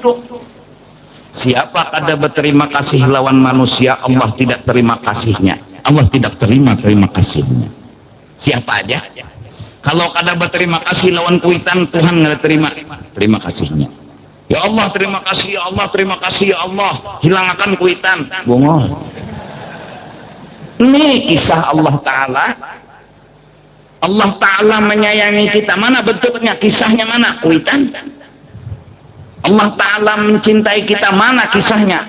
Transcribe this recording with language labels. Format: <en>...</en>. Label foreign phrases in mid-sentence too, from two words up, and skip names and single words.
<id>Siapa kada berterima kasih lawan manusia, Allah tidak terima kasihnya. Allah tidak terima kasihnya. Siapa aja? Kalau kada berterima kasih lawan kuitan, Tuhan nggak terima kasihnya. Ya Allah terima kasih, ya Allah terima kasih, ya Allah hilangkan kuitan. Bungol. Ini kisah Allah Ta'ala. Allah Ta'ala menyayangi kita. Mana bentuknya? Kisahnya mana? Kuitan. Allah Ta'ala mencintai kita, mana kisahnya?</id>